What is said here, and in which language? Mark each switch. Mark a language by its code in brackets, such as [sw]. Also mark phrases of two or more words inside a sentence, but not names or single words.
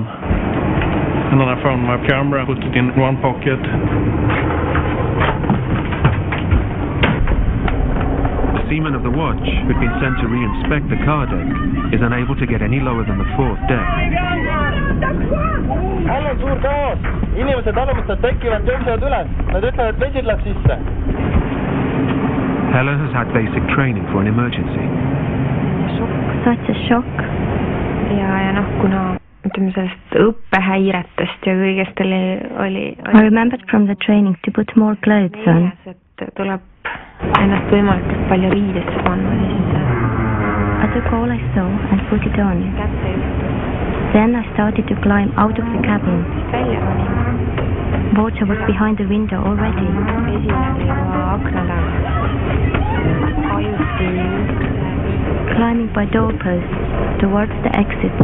[en] And then I found my camera, put it in one pocket. The seaman of the watch, who'd been sent to re-inspect the car deck, is unable to get any lower than the 4th deck. [et] All on suur kaos. Inimesed arvavad, tekivad, tõusevad üles. Nad ütlevad, et vesi läheb sisse. [en] Hella has had basic training for an emergency. Such a shock. [et] Ja kuna ütleme sellest õppehäiretest ja kõigest oli [en] I remembered from the training to put more clothes on. [et] Et tuleb ennast võimalikult palju riidesse panna. [en] I took all I saw and put it on. Then I started to climb out of the cabin. Water was behind the window already. Climbing by doorposts towards the exits.